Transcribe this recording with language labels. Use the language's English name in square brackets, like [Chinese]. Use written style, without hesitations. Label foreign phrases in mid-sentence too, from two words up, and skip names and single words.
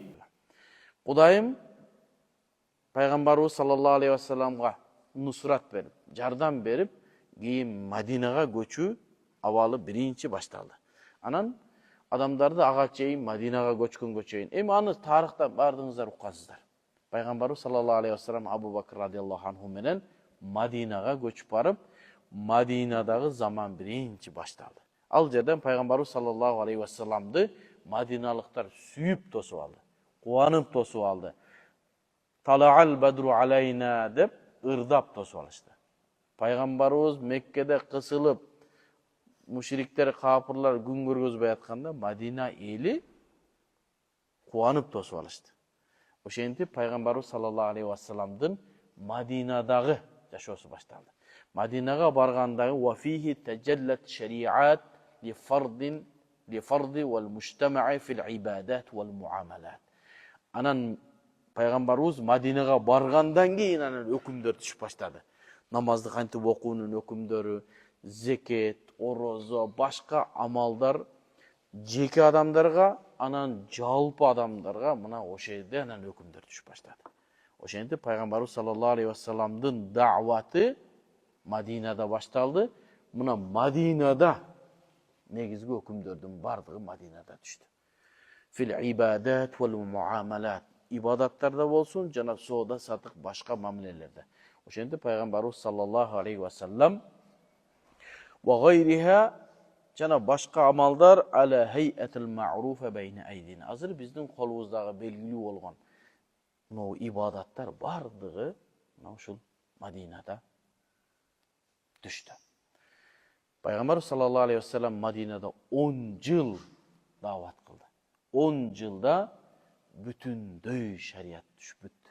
[Kyrgyz] Кудайым Пайгамбарыбыз [Arabic] صلى الله عليه وسلم-га [Kyrgyz] нусрат берип, жардам берип, кийин Мадинага көчүү абалы биринчи башталды. Анан адамдарды ага чейин Мадинага көчкөнгө чейин. Эми аны тарыхта бардыгыңыздар уккансыздар. Пайгамбарыбыз [Arabic] صلى الله عليه وسلم [Kyrgyz] Абу Бакр [Arabic] رضي الله عنه [Kyrgyz] менен Мадинага көчүп барып, Мадинадагы заман биринчи башталды. Ал жерден Пайгамбарыбыз [Arabic] صلى الله عليه وسلم-ды [Kyrgyz] мадиналыктар сүйүп тосуп алды, кубанып тосуп алды. [Arabic] طلع البدر علينا [Kyrgyz] деп ырдап тосуп алышты. Пайгамбарыбыз Меккеде кысылып, мушриктер, капырлар күн көргөзбөй атканда, Мадина эли кубанып тосуп алышты. Ошентип Пайгамбарыбыз [Arabic] صلى الله عليه وسلم-дын [Kyrgyz] Madinadагы жашоосу башталды. Мадинага баргандагы [Arabic] وفيه تجلت الشريعة للفرد والمجتمع في العبادات والمعاملات. [Kyrgyz] Анан пайгамбарыбыз Мадинага баргандан кийин анан өкүмдөр түшүп баштады. Намазды кантип окуунун өкүмдөрү, зекет, орозо, башка амалдар жеке адамдарга, анан жалпы адамдарга мына ошол жерде анан өкүмдөр түшүп баштады. Ошентип пайгамбарыбыз [Arabic] صلى الله عليه وسلم-дын [Kyrgyz] дааваты Мадинада башталды. Мына Мадинада негизги өкүмдөрдүн бардыгы Мадинада түштү. [Arabic] في العبادات والمعاملات. [Kyrgyz] Ибадаттарда болсун, жана соода сатык башка мамилелерде. Ошентип пайгамбарыбыз [Arabic] صلى الله عليه وسلم وغيرها [Kyrgyz] жана башка амалдар [Arabic] على الحياة المعروفة بين أيدينا. [Kyrgyz] Азыр биздин колубуздагы белгилүү болгон мына ибадаттар бардыгы мына ушул Мадинада түштү. Пайгамбар [Arabic] صلى الله عليه وسلم [Kyrgyz] Мадинада 10 жыл даават кылды. 10 жылда бүтүндөй шарият түшүп бүттү.